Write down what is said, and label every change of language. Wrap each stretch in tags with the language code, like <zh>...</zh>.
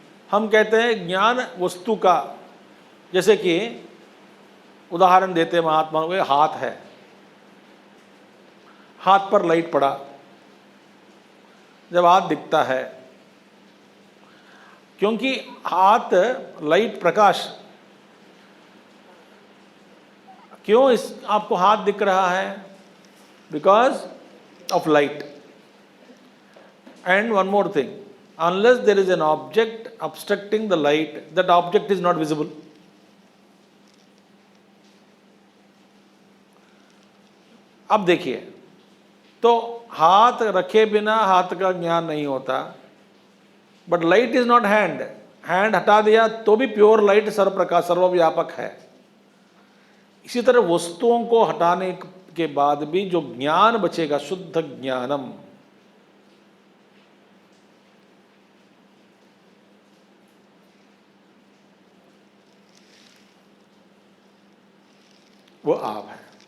<hi>हम कहते हैं ज्ञान वस्तु का। जैसे कि उदाहरण देते हैं महात्मा को, हाथ है, हाथ पर लाइट पड़ा, जब हाथ दिखता है, क्योंकि हाथ लाइट प्रकाश, क्यों इस आपको हाथ दिख रहा है?</hi> <en>Because of light. And one more thing, unless there is an object obstructing the light, that object is not visible.</en> <hi>अब देखिए, तो हाथ रखे बिना हाथ का ज्ञान नहीं होता,</hi> <en>but light is not hand,</en> <hi>hand हटा दिया तो भी प्योर लाइट सर्वप्रकाश सर्वव्यापक है। इसी तरह वस्तुओं को हटाने के बाद भी जो ज्ञान बचेगा, शुद्ध ज्ञानम, वो आप है।</hi>